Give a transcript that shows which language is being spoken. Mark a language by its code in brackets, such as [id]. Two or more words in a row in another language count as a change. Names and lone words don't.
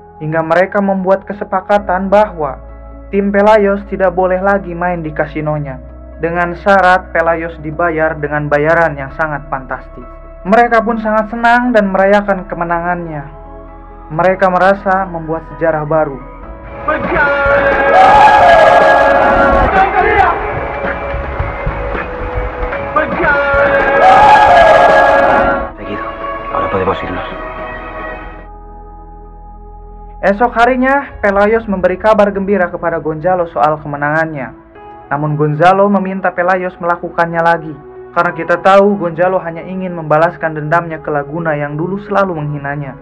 [id] Hingga mereka membuat kesepakatan bahwa tim Pelayos tidak boleh lagi main di kasinonya. Dengan syarat Pelayos dibayar dengan bayaran yang sangat fantastis. Mereka pun sangat senang dan merayakan kemenangannya. Mereka merasa membuat sejarah baru. [es] Seguido. Ahora podemos irnos. [id] Esok harinya, Pelayos memberi kabar gembira kepada Gonzalo soal kemenangannya. Namun Gonzalo meminta Pelayos melakukannya lagi. Karena kita tahu Gonzalo hanya ingin membalaskan dendamnya ke Laguna yang dulu selalu menghinanya.